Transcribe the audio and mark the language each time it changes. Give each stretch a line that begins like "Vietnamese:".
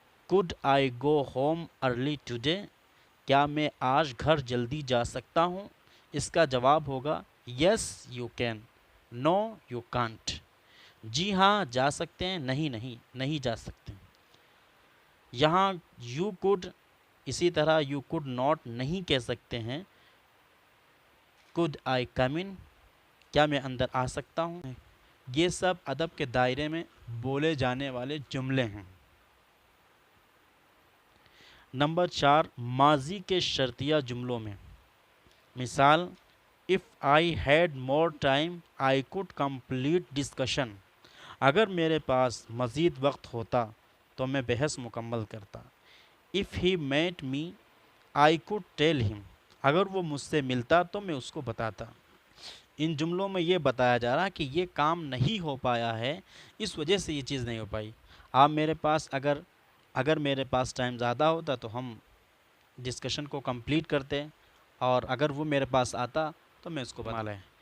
English: could I go home early today?
Urdu: کیا میں آج گھر جلدی جا سکتا ہوں؟ اس کا جواب ہوگا
English: yes you can, no you can't.
Urdu: جی ہاں جا سکتے ہیں، نہیں جا سکتے. یہاں
English: you could،
Urdu: اسی طرح
English: you could not
Urdu: نہیں کہہ سکتے ہیں.
English: could I come in؟
Urdu: کیا میں اندر آ سکتا ہوں؟ یہ سب ادب کے دائرے میں بولے جانے والے جملے ہیں. نمبر 4، ماضی کے شرطیہ جملوں میں.
English: مثال if I had more time I could complete discussion.
Urdu: اگر میرے پاس مزید وقت ہوتا تو میں بحث مکمل کرتا.
English: if he met me I could tell him.
Urdu: اگر وہ مجھ سے ملتا تو میں اس کو بتاتا. ان جملوں میں یہ بتایا جا رہا کہ یہ کام نہیں ہو پایا ہے، اس وجہ سے یہ چیز نہیں ہو پائی. آپ میرے پاس اگر میرے پاس ٹائم زیادہ ہوتا تو ہم ڈسکشن کو کمپلیٹ کرتے، اور اگر وہ میرے پاس آتا تو میں اس کو بتا لیں.